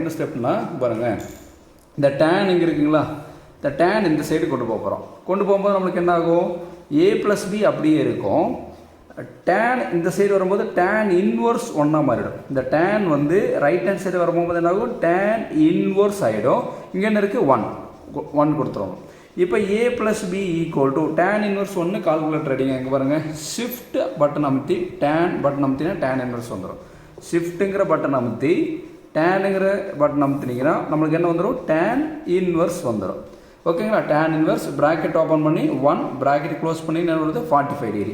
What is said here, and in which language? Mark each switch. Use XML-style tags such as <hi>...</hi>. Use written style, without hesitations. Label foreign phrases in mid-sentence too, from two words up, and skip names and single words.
<ta>என்ன ஸ்டெப்னா பாருங்கள், இந்த டேன் இங்கே இருக்குங்களா, இந்த டேன் இந்த சைடு கொண்டு போக போகிறோம். கொண்டு போகும்போது நம்மளுக்கு என்ன ஆகும், a + b அப்படியே இருக்கும். டேன் இந்த சைடு வரும்போது</ta> <en>tan inverse</en> <ta>1ஆக மாறிடும். இந்த டேன் வந்து</ta> <en>right hand side</en> <ta>வரும்போது என்ன ஆகும்,</ta> <en>tan inverse</en> <ta>ஆகிடும். இங்கே என்ன இருக்குது, 1 கொடுத்துருவோம். இப்போ a + b =</ta> <en>tan inverse 1</en> <ta>கால்குலேட்டர் அடிங்க. இங்கே பாருங்கள்,</ta> <en>shift button</en> <ta>அமுத்தி</ta> <en>tan button</en> <ta>அமுத்தினா</ta> <en>tan inverse</en> <ta>வந்துடும். ஷிஃப்ட்டுங்கிற பட்டன் அமுத்தி டேனுங்கிற பட்டன் அமுத்தினீங்கன்னா நம்மளுக்கு என்ன வந்துடும்,</ta> <en>tan inverse</en> <ta>வந்துடும். ஓகேங்களா?</ta> <en>tan inverse bracket open</en> <ta>பண்ணி 1</ta> <en>bracket close</en> <ta>பண்ணி என்ன வருது, 45 டிகிரி.</ta>